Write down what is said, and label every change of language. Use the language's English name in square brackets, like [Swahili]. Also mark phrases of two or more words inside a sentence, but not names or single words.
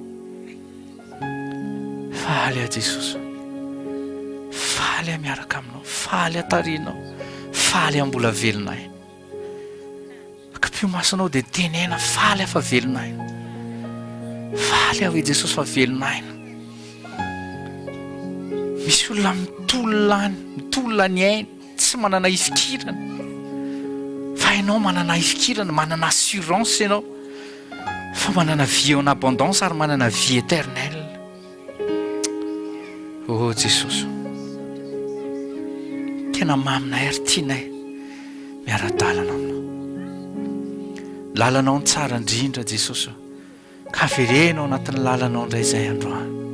[Malagasy] faly a Jesosy faly a miaraka aminao faly atarinao faly a mbola velonay akapio masonao dia tenena faly afa velonay faly aho e Jesosy fa velonay misy olona mitolona ny ainy tsy manana ifikirana fa ianao manana ifikirana manana assurance ianao fa manana [French] vie en abondance [Malagasy] ary manana [French] vie éternelle [Malagasy] Jesosy tena maminay ary tianay miara-dalana aminao lalanao ny tsara indrindra Jesosy ka verenao anatin'ny lalanao indray izay androany